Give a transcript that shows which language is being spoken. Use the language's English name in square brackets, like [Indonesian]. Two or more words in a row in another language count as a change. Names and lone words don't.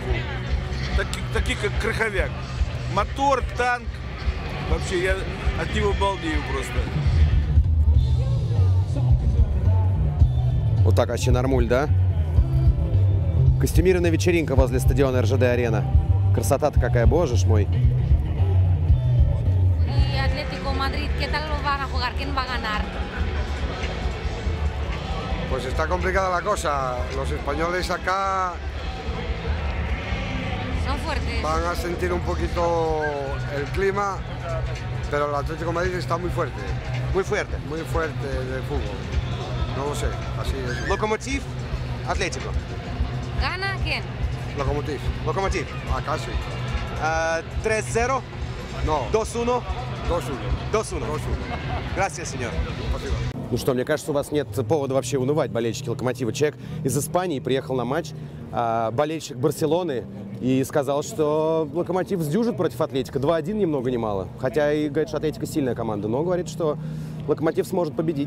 [Russian] Такие как краховяк. Мотор, танк. Вообще, я от него балдею просто. Вот так вообще нормуль, да? Костюмированная вечеринка возле стадиона РЖД-арена. Красота-то какая, боже ж мой. [Spanish] Y Atlético Madrid, ¿qué tal lo van a jugar? ¿Quién va a ganar? Pues está complicada la cosa. Los españoles acá Son fuertes. van a sentir un poquito el clima, pero el Atlético de Madrid está muy fuerte. Muy fuerte. muy fuerte de fútbol. No lo sé, así es. Lokomotiv, Atlético. ¿Gana quién? Lokomotiv. Lokomotiv. Ah, casi. 3-0, No, 2-1, 2-1. 2-1. 2-1. Gracias, señor. [Russian] Спасибо. Ну что, мне кажется, у вас нет повода вообще унывать, болельщики Локомотива. Человек из Испании приехал на матч, болельщик Барселоны, и сказал, что Локомотив сдюжит против Атлетика. 2-1 ни много ни мало. Хотя и говорит, что Атлетика сильная команда, но говорит, что Локомотив сможет победить.